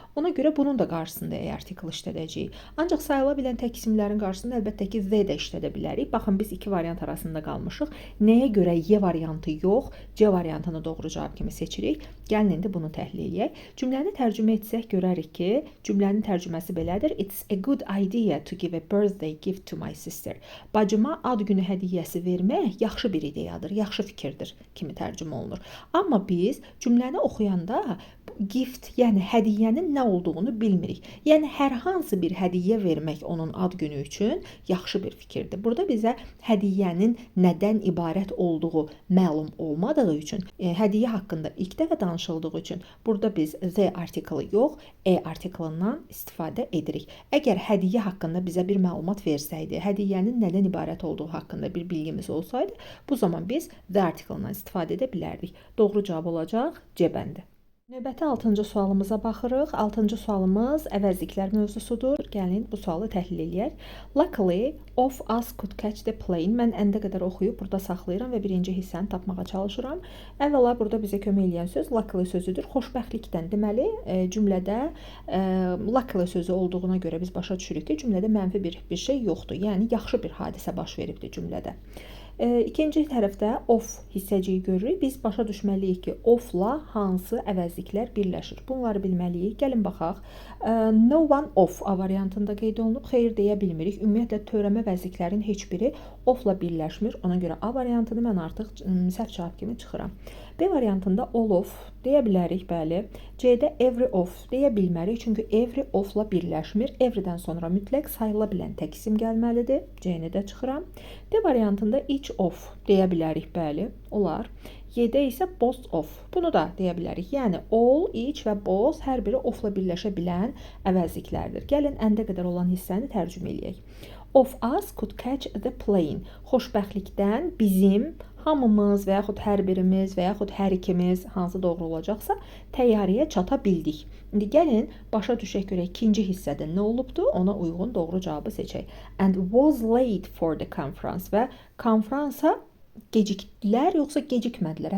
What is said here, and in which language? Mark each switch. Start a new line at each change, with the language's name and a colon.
Azerbaijani: Ona görə bunun da qarşısında artikel işlədəcəyik. Ancaq sayıla bilən tək isimlərin qarşısında əlbəttə ki, the də işlədə bilərik. Baxın, biz iki variant arasında qalmışıq. Nəyə görə Y variantı yox, C variantını doğru cavab kimi seçirik? Gəlin indi bunu təhlil edək. Cümləni tərcümə etsək görərik ki, cümlənin tərcüməsi belədir.
English: It's a good idea to give a birthday gift to my sister.
Azerbaijani: Bacıma ad günü hədiyyəsi vermək yaxşı bir ideyadır, yaxşı fikirdir kimi tərcümə olunur. Amma biz cümləni oxuyanda gift, yəni hədiyyənin nə olduğunu bilmirik. Yəni hər hansı bir hədiyyə vermək onun ad günü üçün yaxşı bir fikirdir. Burada bizə hədiyyənin nədən ibarət olduğu məlum olmadığı üçün, hədiyyə haqqında ilk dəfə danışıldığı üçün burada biz the artikeli yox, artikelından istifadə edirik. Əgər hədiyyə haqqında bizə bir məlumat versəydi, hədiyyənin nədən ibarət olduğu haqqında bir bilgimiz olsaydı, bu zaman biz the artikelından istifadə edə bilərdik. Doğru cavab olacaq C bəndi. Növbəti 6-cı sualımıza baxırıq. 6-cı sualımız əvəzliklər mövzusudur. Gəlin bu sualı təhlil edək.
English: Luckily, of us could catch the plane.
Azerbaijani: Mən əndə qədər oxuyub burada saxlayıram və birinci hissəni tapmağa çalışıram. Əvvəla burada bizə kömək edən söz luckily sözüdür. Xoşbəxtlikdən, deməli, cümlədə luckily sözü olduğuna görə biz başa düşürük ki, cümlədə mənfi bir şey yoxdur. Yəni, yaxşı bir hadisə baş veribdir cümlədə. İkinci tərəfdə of hissəciyi görürük. Biz başa düşməliyik ki, of-la hansı əvəzliklər birləşir. Bunları bilməliyik. Gəlin baxaq.
English: No one of
Azerbaijani: A variantında qeyd olunub. Xeyr deyə bilmirik. Ümumiyyətlə, törəmə əvəzliklərin heç biri of-la birləşmir. Ona görə A variantını mən artıq səhv cavab kimi çıxıram. B variantında all of deyə bilərik, bəli. C-də every of deyə bilmərik, çünki every of-la birləşmir. Everydən sonra mütləq sayıla bilən tək isim gəlməlidir. C-ni də çıxıram. D variantında each of deyə bilərik, bəli, olar. Y-də isə both of. Bunu da deyə bilərik. Yəni all, each və both hər biri of-la birləşə bilən əvəzliklərdir. Gəlin əndə qədər olan hissəni tərcümə eləyək.
English: Of us could catch the plane.
Azerbaijani: Xoşbəxtlikdən bizim hamımız və yaxud hər birimiz və yaxud hər ikimiz, hansı doğru olacaqsa, təyyarəyə çata bildik. İndi gəlin başa düşək görək ikinci hissədə nə olubdu, ona uyğun doğru cavabı seçək.
English: And was late for the conference
Azerbaijani: və konfransa gecikdilər, yoxsa gecikmədilər?